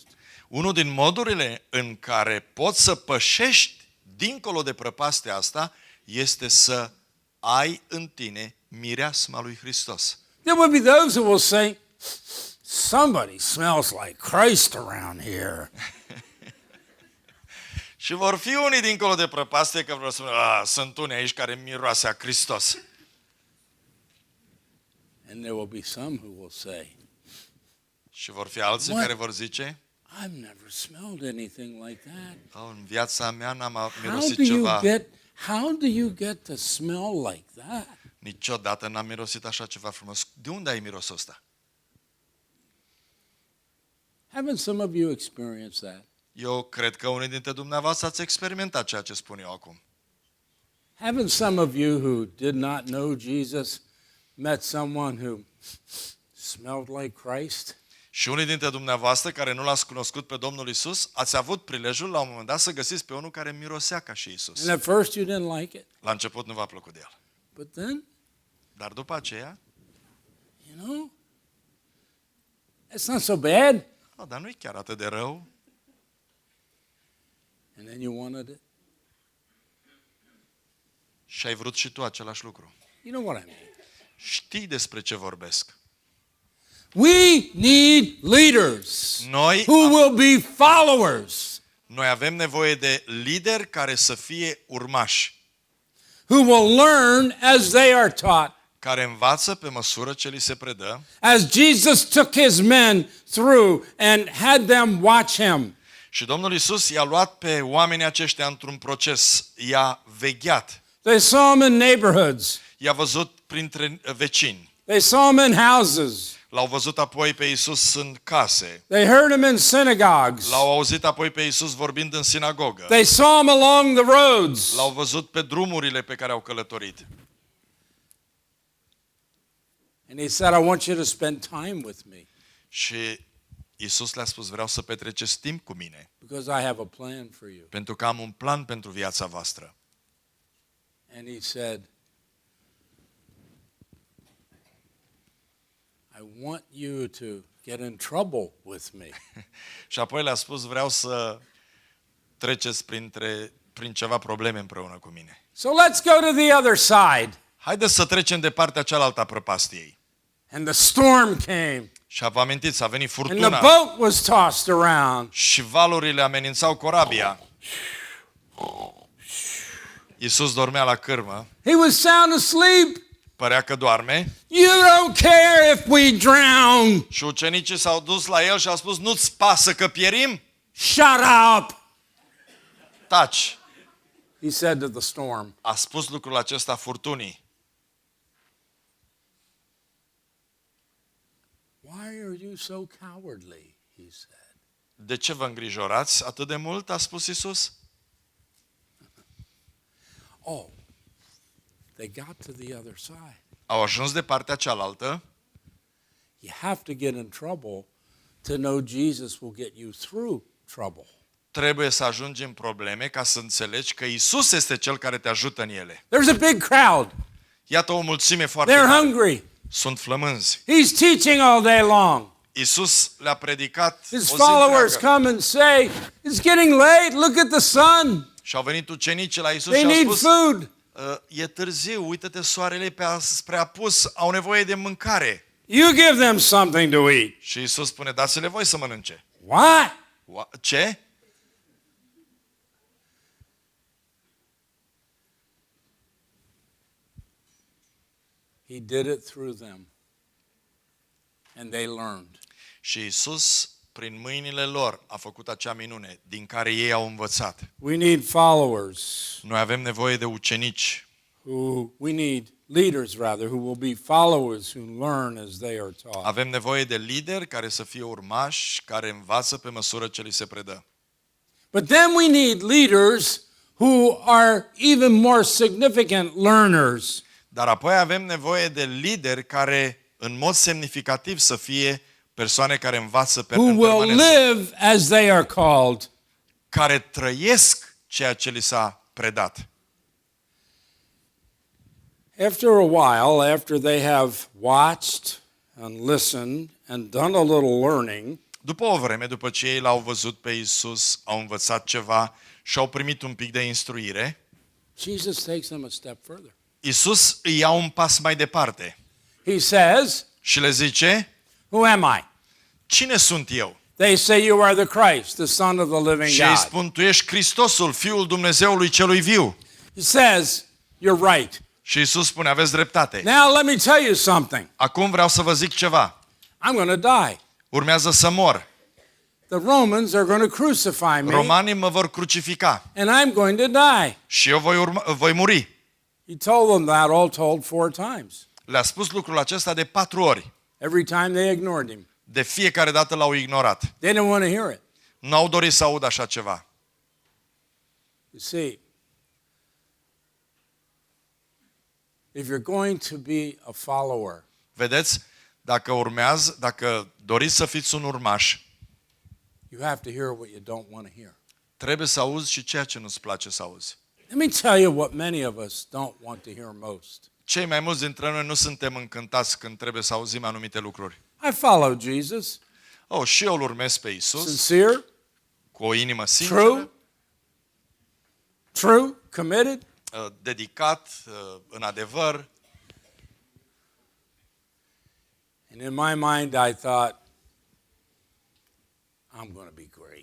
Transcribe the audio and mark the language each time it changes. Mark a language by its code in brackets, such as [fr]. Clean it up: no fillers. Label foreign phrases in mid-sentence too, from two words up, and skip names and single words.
[ro] Unul din modurile în care poți să pășești dincolo de prăpastea asta este să ai în tine mireasma lui Hristos. [en] There will be those who will say, somebody smells like Christ around here. [ro] Și vor fi unii dincolo de prăpastie că vor spune, sunt unii aici care miroase a Hristos. [en] And there will be some who will say, [ro] Și vor fi alții [en] What? [ro] care vor zice, [en] I've never smelled anything like that. [ro] în viața mea n-am [en] How [ro] mirosit [en] do you [ro] ceva. [en] how do you get to smell like that? [ro] Niciodată n-am mirosit așa ceva frumos. De unde ai mirosul ăsta? [en] Haven't some of you experienced that? [ro] Eu cred că unii dintre dumneavoastră ați experimentat ceea ce spun eu acum. [en] Haven't some of you who did not know Jesus met someone who smelled like Christ? [ro] Și unii dintre dumneavoastră care nu l-ați cunoscut pe Domnul Isus, ați avut prilejul la un moment dat să găsiți pe unul care mirosea ca și Isus. [en] And at first you didn't like it, [ro] La început nu v-a plăcut de el. [en] but then, [ro] Dar după aceea, [en] you know, it's not so bad. [ro] dar nu e chiar atât de rău. [en] And then you wanted it. [ro] Și ai vrut și tu același lucru. [en] You know what I mean. [ro] Știi despre ce vorbesc. [en] We need leaders [ro] Noi [en] who will be followers, [ro] Noi avem nevoie de lideri care să fie urmași, [en] who will learn as they are taught. [ro] care învață pe măsură ce li se predă, [en] As Jesus took his men through and had them watch him. [ro] și Domnul Isus i-a luat pe oamenii aceștia într-un proces, i-a vegheat, [en] They saw him in neighborhoods. [ro] i-a văzut printre vecini, [en] They saw him in houses. [ro] l-au văzut apoi pe Isus în case, [en] They heard him in synagogues. [ro] l-au auzit apoi pe Isus vorbind în sinagogă, [en] They saw him along the roads. [ro] l-au văzut pe drumurile pe care au călătorit. [en] And he said, I want you to spend time with me [ro] Și Isus le-a spus, vreau să petreceți timp cu mine, [en] because I have a plan for you. [ro] pentru că am un plan pentru viața voastră. [en] And he said, I want you to get in trouble with me. [ro] Și apoi le-a spus, vreau să treceți prin ceva probleme împreună cu mine. [en] So let's go to the other side. [ro] Haideți să trecem de partea cealaltă a prăpastiei. [en] And the storm came. [ro] Și vă amintiți, a venit [en] And the [ro] furtuna [en] boat was tossed around. [ro] și valurile amenințau corabia. Iisus dormea la cârmă, [en] He was sound asleep. [ro] părea că doarme, [en] You don't care if we drown. [ro] și ucenicii s-au dus la el și au spus, nu-ți pasă că pierim? [en] Shut up. [ro] Taci! [en] He said to the storm. [ro] A spus lucrul acesta furtunii. [en] are you so cowardly? He said. [ro] De ce vă îngrijorați atât de mult, a spus Iisus? [en] Oh, they got to the other side. [ro] Au ajuns de partea cealaltă. [en] You have to get in trouble to know Jesus will get you through trouble. [ro] Trebuie să ajungi în probleme ca să înțelegi că Iisus este Cel care te ajută în ele. [en] There's a big crowd. [ro] Iată o mulțime foarte [en] They're [ro] mare. [en] hungry. [ro] Sunt flămânzi. [en] He's teaching all day long. [ro] Iisus le-a predicat [en] His [ro] o zi [en] followers [ro] întreagă. [en] come and say, it's getting late. Look at the sun. [ro] Și au venit ucenicii la Iisus [en] They [ro] și au [en] need [ro] spus, [en] food. [ro] e târziu, uită-te, soarele spre apus, au nevoie de mâncare. [en] You give them something to eat. [ro] Și Iisus spune, dați-le voi să mănânce. [en] What? [ro] Ce? [en] He did it through them. And they learned. [ro] Și Iisus, prin mâinile lor, a făcut acea minune din care ei au învățat. [en] We need followers. [ro] Noi avem nevoie de ucenici. [en] We need leaders rather who will be followers who learn as they are taught. [ro] Avem nevoie de lideri care să fie urmași, care învață pe măsură ce li se predă. [en] But then we need leaders who are even more significant learners. [ro] Dar apoi avem nevoie de lideri care, în mod semnificativ, să fie persoane care învață pe [en] Who [ro] în [en] will [ro] permanență, [en] live as they are called. [ro] care trăiesc ceea ce li s-a predat. [en] After a while, after they have watched and listened and done a little learning, [ro] După o vreme, după ce ei l-au văzut pe Iisus, au învățat ceva și au primit un pic de instruire, [en] Jesus takes them a step further. [ro] Iisus îi ia un pas mai departe [en] He says, [ro] și le zice, [en] who am I? [ro] cine sunt eu? [en] They say you are the Christ, the Son of the living [ro] Și îi [en] God. [ro] spun, tu ești Hristosul, Fiul Dumnezeului celui viu. [en] He says, you're right. [ro] Și Iisus spune, aveți dreptate. [en] Now let me tell you something. [ro] Acum vreau să vă zic ceva. [en] I'm going to die. [ro] Urmează să mor. [en] The Romans are going to crucify me, [ro] Romanii mă vor crucifica [en] and I'm going to die. [ro] și eu voi muri. [en] He told them that all told 4 times. [ro] Le-a spus lucrul acesta de 4 ori. [en] Every time they ignored him. [ro] De fiecare dată l-au ignorat. [en] They didn't want to hear it. [ro] Nu au dorit să audă așa ceva. [en] You see, if you're going to be a follower, [ro] Vedeți? Dacă doriți să fiți un urmaș, [en] you have to hear what you don't want to hear. [ro] trebuie să auzi și ceea ce nu-ți place să auzi. [en] Let me tell you what many of us don't want to hear most. [ro] Cei mai mulți dintre noi nu suntem încântați când trebuie să auzim anumite lucruri. [en] I follow Jesus. [ro] Și eu îl urmez pe Iisus [en] Sincere, [ro] cu o inimă sinceră, [en] true, committed. [ro] dedicat, în adevăr. [en] And in my mind I thought, I'm going to be great.